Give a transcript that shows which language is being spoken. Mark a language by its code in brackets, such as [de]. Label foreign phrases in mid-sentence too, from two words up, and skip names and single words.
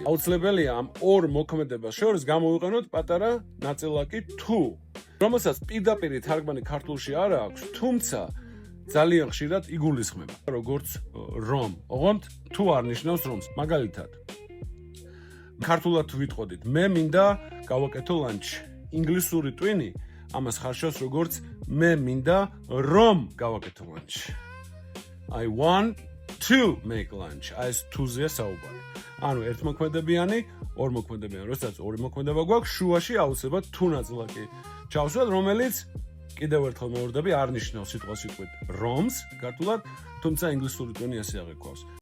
[ka] აუცილებელია ამ ორ მოქმედებას შორის გამოვიყენოთ პატარა ნაწილაკი თუ, რომელსაც პირდაპირ თარგმანი ქართულში არ აქვს, თუმცა ძალიან ხშირად იგულისხმება, როგორც რომ. ოღონდ თუ არ ნიშნავს რომს. მაგალითად, ქართულად ვიტყოდით, მე მინდა გავაკეთო ლანჩი. ინგლისური ტვინი ამას ხარშავს როგორც მე მინდა რომ გავაკეთო ლანჩი. [en] I want to make lunch. [ka] ეს თუზეა საუბარი. ანუ ერთმოქმედებიანი, ორმოქმედებიანი, როდესაც ორი მოქმედება გვაქვს, შუაში აუცილებლად თუ ნაწილაკი ჩავსვათ, რომელიც კიდევ ერთხელ მოვარდები, არ ნიშნავს სიტყვას რომს, ქართულად, თუმცა ინგლისური ტვინი ასე აღიქვავს.